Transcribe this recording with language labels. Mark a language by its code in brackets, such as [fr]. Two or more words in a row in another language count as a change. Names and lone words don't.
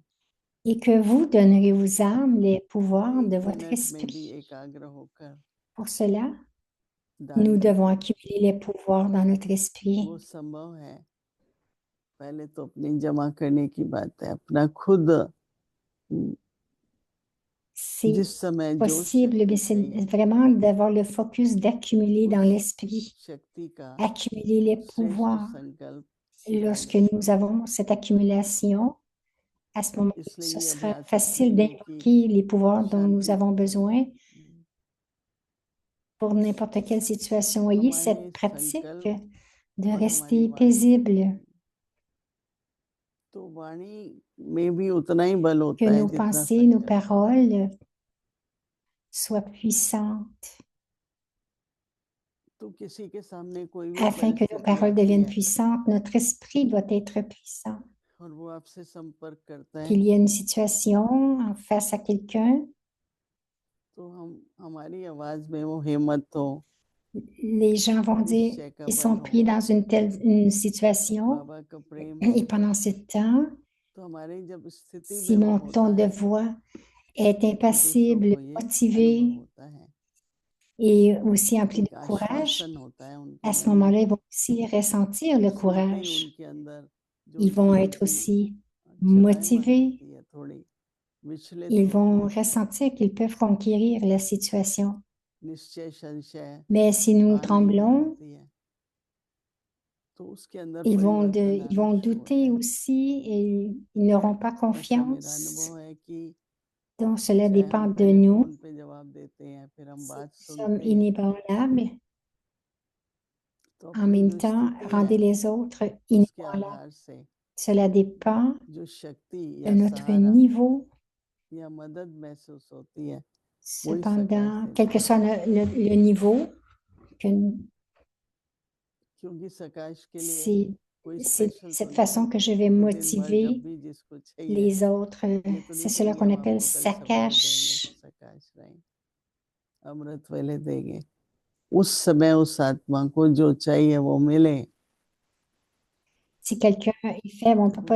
[fr] et que vous donnerez aux âmes les pouvoirs de [hi] एक [fr] votre [hi] मिनट में भी [fr] esprit. [hi] एकाग्र होकर [fr] Pour cela, [hi] दान [fr] nous devons [hi] देखें। [fr] accumuler les pouvoirs dans notre esprit. [hi] वो संभव है, पहले तो अपनी जमा करने की बात है, अपना खुद [fr] C'est [hi] जिस समय जो [fr] possible, mais [hi] शक्ति [fr] c'est [hi] चाहिए, [fr] vraiment d'avoir le focus d'accumuler dans [hi] उस [fr] l'esprit, [hi] शक्ति का [fr] accumuler les [hi] श्रेष्ठ [fr] pouvoirs. [hi] संकल्प [fr] Lorsque [hi] एकाग्र [fr] nous [hi] करो। [fr] avons cette accumulation, à ce moment, [hi] इसलिए [fr] ce [hi] ये [fr] sera [hi] अभ्यास [fr] facile [hi] करेंगे कि [fr] d'invoquer les pouvoirs dont nous [hi] शांति [fr] avons [hi] से [fr] besoin [hi] करें। [fr] pour n'importe quelle situation. Voyez [hi] हमारे [fr] cette pratique [hi] संकल्प [fr] de [hi] और हमारी [fr] rester [hi] वाणी, [fr] paisible, [hi] तो वाणी में भी उतना ही बल [fr] que [hi] होता है [fr] nos [hi] जितना [fr] pensées, nos [hi] संकल्प। [fr] paroles soient puissantes, [hi] तो किसी के सामने कोई भी [fr] afin que nos [hi] परिस्थिति [fr] paroles [hi] आती [fr] deviennent [hi] है [fr] puissantes. Notre esprit doit être puissant. [hi] और वो आपसे संपर्क करता है, [fr] Qu'il y ait une situation face à quelqu'un, [hi] तो हमारी आवाज में वो हिम्मत हो, [fr] les gens vont dire [hi] निश्चय का [fr] ils [hi] बल [fr] sont [hi] हो, [fr] pris dans une situation [hi] बाबा का प्रेम हो, [fr] et pendant ce temps, [hi] तो हमारी जब स्थिति [fr] si [hi] में वो [fr] mon [hi] होता [fr] ton de [hi] है [fr] voix est [hi] तो दूसरों [fr] impassible, [hi] को ये अनुभव [fr] motivé [hi] होता है, [fr] et aussi empli de [hi] एक [fr] courage, [hi] आश्वासन होता है उनके [fr] à ce [hi] मन में, [fr] moment-là, ils vont aussi ressentir le [hi] सुनते ही [fr] courage. [hi] उनके अंदर जो [fr] Ils vont [hi] थोड़ी [fr] être [hi] सी [fr] aussi [hi] चलायमान [fr] motivés. [hi] होती है, थोड़ी विचलित [fr] Ils [hi] होती [fr] vont [hi] है, [fr] ressentir qu'ils peuvent conquérir la situation. [hi] निश्चय संशय [fr] Mais si nous [hi] आना ही बंद [fr] tremblons, [hi] होती है, तो उसके अंदर [fr] ils [hi] परिवर्तन [fr] ils [hi] आना [fr] vont [hi] शुरू होता [fr] douter [hi] है। [fr] aussi et ils n'auront pas [hi] ऐसा मेरा [fr] confiance. [hi] अनुभव है कि [fr] Donc, cela [hi] चाहे हम [fr] dépend de [hi] पहले [fr] nous. [hi] फोन पे जवाब देते हैं, फिर हम [fr] Si [hi] बात [fr] nous sommes [hi] सुनते हैं, [fr] inébranlables, [hi] तो [fr] en [hi] अपनी [fr] même [hi] जो [fr] temps, [hi] स्थिति [fr] rendez [hi] है [fr] les autres [hi] उसके [fr] inébranlables. [hi] आधार से [fr] Cela dépend [hi] जो शक्ति [fr] de [hi] या [fr] notre [hi] सहारा [fr] niveau. [hi] या मदद महसूस होती है, वही सकाश [fr] Cependant, [hi] देता [fr] quel que [hi] है, [fr] soit le niveau, que [hi] क्योंकि सकाश के लिए [fr] c'est [hi] कोई [fr] c'est [hi] स्पेशल तो [fr] cette [hi] नहीं [fr] façon [hi] है [fr] que je vais [hi] कि दिन भर जब [fr] motiver [hi] भी जिसको चाहिए, [fr] les autres. [hi] ये तो [fr] C'est [hi] नहीं [fr] cela [hi] कहेंगे [fr] qu'on [hi] हम [fr] appelle [hi] आपको कल सवेरे देंगे, [fr] saccage. [hi] सकाश रहें, अमृत वेले देंगे, उस समय उस आत्मा को जो चाहिए वो मिले, [fr] Si quelqu'un est faible, on ne peut pas